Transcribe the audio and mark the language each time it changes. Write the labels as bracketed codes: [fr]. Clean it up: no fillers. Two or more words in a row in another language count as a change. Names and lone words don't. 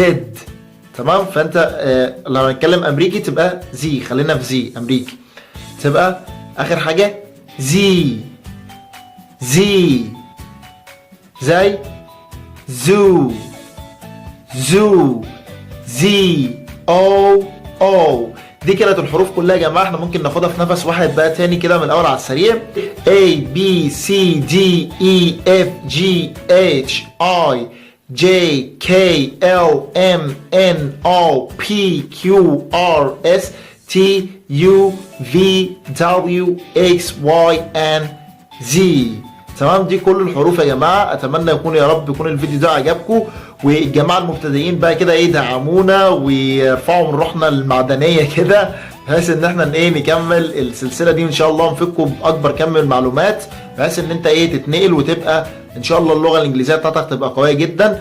[ar] تمام. فانت لو هنتكلم امريكي تبقى Z، خلينا في Z امريكي، تبقى اخر حاجه Z زي [en] zoo Z O O. [ar] دي كانت الحروف كلها يا جماعه، احنا ممكن ناخدها في نفس واحد بقى تاني كده من الاول على السريع. [en] A B C D E F G H I J K L M N O P Q R S T U V W X Y and Z. [ar] تمام. دي كل الحروف يا جماعه. اتمنى يا رب يكون الفيديو ده عجبكم، والجماعه المبتدئين بقى كده يدعمونا ويرفعوا من روحنا المعدنيه كده، بحيث ان احنا نكمل السلسله دي ان شاء الله، نفكوا باكبر كم من المعلومات، بحيث ان انت تتنقل وتبقى ان شاء الله اللغه الانجليزيه بتاعتك تبقى قويه جدا.